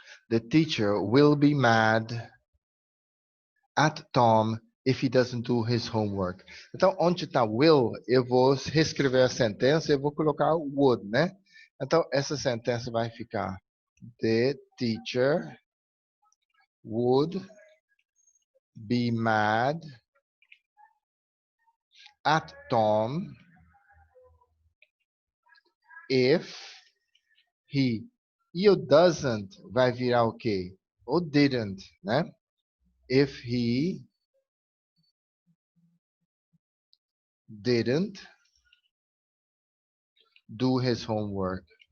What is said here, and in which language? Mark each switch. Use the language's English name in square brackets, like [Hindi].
[English] The teacher will be mad at Tom if he doesn't do his homework. [Portuguese] Então, onde está will, eu vou reescrever a sentença e eu vou colocar would, né? Então, essa sentença vai ficar: [English] The teacher would be mad at Tom if he... [Portuguese] E o doesn't vai virar o quê? O didn't, né? [English] If he didn't do his homework.